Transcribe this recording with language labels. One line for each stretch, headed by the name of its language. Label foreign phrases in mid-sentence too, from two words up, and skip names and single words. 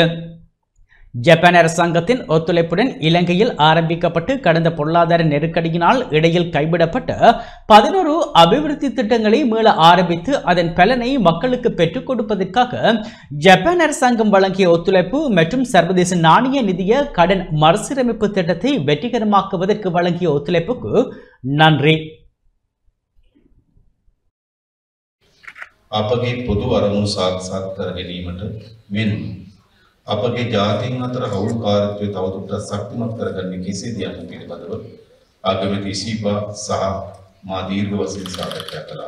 Tamil: ஜப்பான் அரசாங்கத்தின் ஒத்துழைப்புடன் இலங்கையில் ஆரம்பிக்கப்பட்டு கடந்த பொருளாதார நெருக்கடியினால் இடையில் கைவிடப்பட்ட 11 அபிவிருத்தி திட்டங்களை மீள ஆரம்பித்து அதன் பலனை மக்களுக்கு பெற்றுக் கொடுப்பதற்காக ஜப்பான் அரசாங்கம் வழங்கிய ஒத்துழைப்பு மற்றும் சர்வதேச நாணய நிதிய கடன் மறுசீரமைப்பு திட்டத்தை வெற்றிகரமாக்குவதற்கு வழங்கிய ஒத்துழைப்புக்கு நன்றி.
Sinhala: අපගේ පොදු අරමුණු සාක්ෂාත් කර ගැනීමට මෙන් අපගේ ජාතීන් අතර හවුල්කාරීත්වය තවදුරටත් ශක්තිමත් කරගන්නේ කෙසේද යන්න පිළිබඳව අගමැති ඉසිපා සහ මා දීර්ඝ වශයෙන් සාකච්ඡා කළා.